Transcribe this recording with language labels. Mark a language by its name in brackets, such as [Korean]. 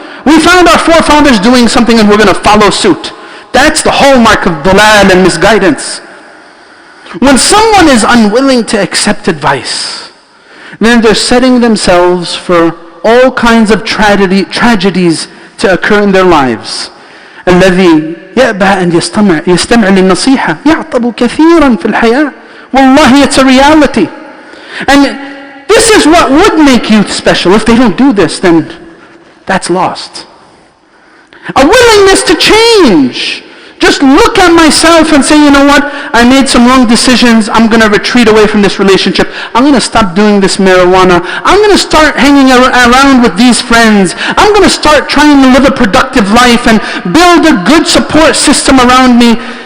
[English] We found our forefathers doing something and we're going to follow suit. That's the hallmark of dalal and misguidance. When someone is unwilling to accept advice, then they're setting themselves for all kinds of tragedies to occur in their lives. [Arabic] الذي يأبى أن يستمع للنصيحة يعطب كثيرا في الحياة. [English] Wallahi, it's a reality. And this is what would make youth special. If they don't do this, then that's lost. A willingness to change. Just just look at myself and say, you know what, I made some wrong decisions, I'm going to retreat away from this relationship, I'm going to stop doing this marijuana, I'm going to start hanging around with these friends, I'm going to start trying to live a productive life and build a good support system around me.